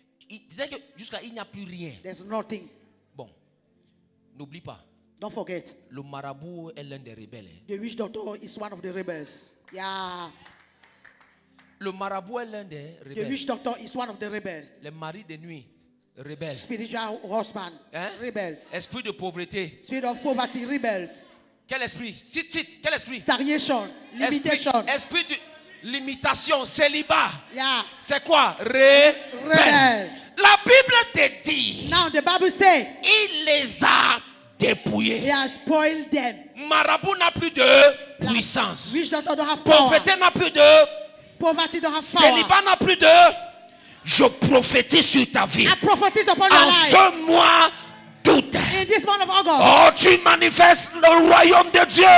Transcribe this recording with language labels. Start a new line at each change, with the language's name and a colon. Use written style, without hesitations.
French: Il disait que jusqu'à il n'y a plus rien.
English: There's nothing.
French: Bon, n'oublie pas.
English: Don't forget.
French: Le marabout est l'un des rebelles.
English: The witch doctor is one of the rebels. Yeah.
French: Le marabout est l'un des
English: The
French: rebelles.
English: witch doctor is one of the rebels.
French: Les maris de nuit, rebelles.
English: Spiritual husband, Hein? rebels.
French: Esprit de pauvreté.
English: Spirit of poverty, rebels.
French: Quel esprit? Cite. Quel esprit?
English: Stagnation, limitation.
French: Esprit de limitation, célibat.
English: Yeah.
French: C'est quoi? Rebelle. La Bible te dit,
English: Now the Bible says
French: il les a dépouillés.
English: he has spoiled them.
French: Marabout n'a plus de puissance.
English: Witch doctor don't have power.
French: Pauvreté n'a plus de.
English: Poverty don't have power.
French: Célibat n'a plus de. Je prophétise sur ta vie.
English: I prophetess upon your
French: En
English: life.
French: ce mois d'août.
English: In this month of August,
French: Oh, tu manifestes le royaume de Dieu.